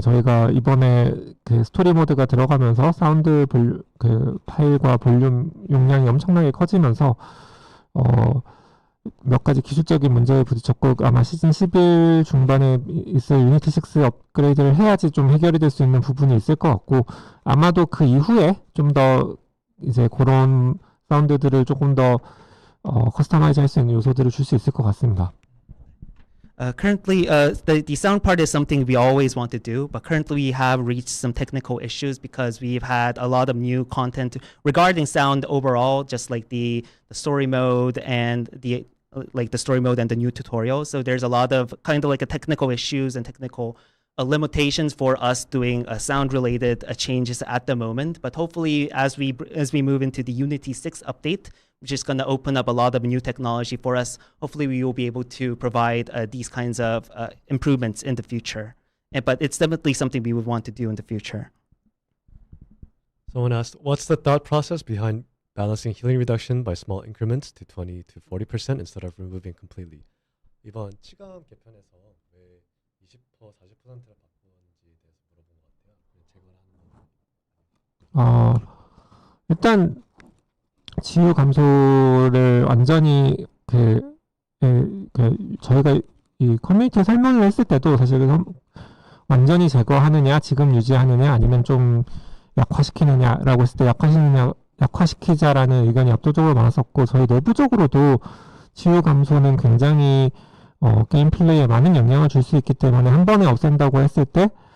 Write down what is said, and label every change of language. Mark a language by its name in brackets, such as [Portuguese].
[Korean] 저희가 이번에 스토리 모드가 들어가면서 사운드 파일과 볼륨 용량이 엄청나게 커지면서 몇 가지 기술적인 문제에 부딪혔고 아마 시즌 11 중반에 있을 유니티 6 업그레이드를 해야지 좀 해결이 될 수 있는 부분이 있을 것 같고 아마도 그 이후에 좀 더 이제 그런 사운드들을 조금 더 커스터마이즈 할 수 있는 요소들을 줄 수 있을 것 같습니다. [English] Currently, the sound part is something we always want to do, but currently we have reached some technical issues because we've had a lot of new content regarding sound overall, just like the story mode and the new tutorial. So there's a lot of kind of like a technical issues and technical limitations for us doing sound related changes at the moment. But hopefully, as we move into the Unity 6 update, which is going to open up a lot of new technology for us, hopefully we will be able to provide these kinds of improvements in the future. But it's definitely something we would want to do in the future. Someone asked, what's the thought process behind balancing healing reduction by small increments to 20 to 40% instead of removing completely? [Korean] 이번 치감 개편에서 왜 20% 40%를 바꾸는지에 대해서 물어본 것 같아요. 일단 지유 감소를 완전히 저희가 이 커뮤니티에 설명을 했을 때도 사실 완전히 제거하느냐, 지금 유지하느냐, 아니면 좀 약화시키느냐라고 했을 때 약화시키자라는 의견이 압도적으로 많았었고 저희 내부적으로도 지유 감소는 굉장히 게임 플레이에 많은 영향을 줄 수 있기 때문에 한 번에 없앤다고 했을 때